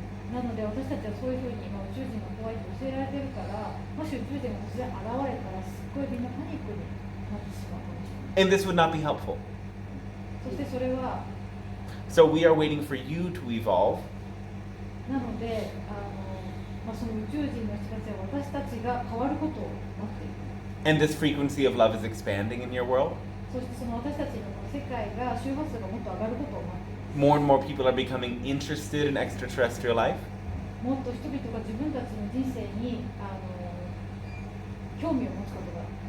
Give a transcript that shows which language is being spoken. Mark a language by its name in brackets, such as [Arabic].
[Japanese] なので私たちはそういうふうに今宇宙人が怖いって教えられてるから、もし宇宙人が突然現れたらすっごいみんなパニックになってしまうかもしれない。 [English] And this would not be helpful. [Japanese] そしてそれは [English] So we are waiting for you to evolve. [Japanese] なのでその宇宙人の人たちは私たちが変わることを待っている。 [English] And this frequency of love is expanding in your world. [Japanese] そしてその私たちの世界が周波数がもっと上がることを待っている。 [English] More and more people are becoming interested in extraterrestrial life. [Japanese] もっと人々が自分たちの人生に興味を持つことが。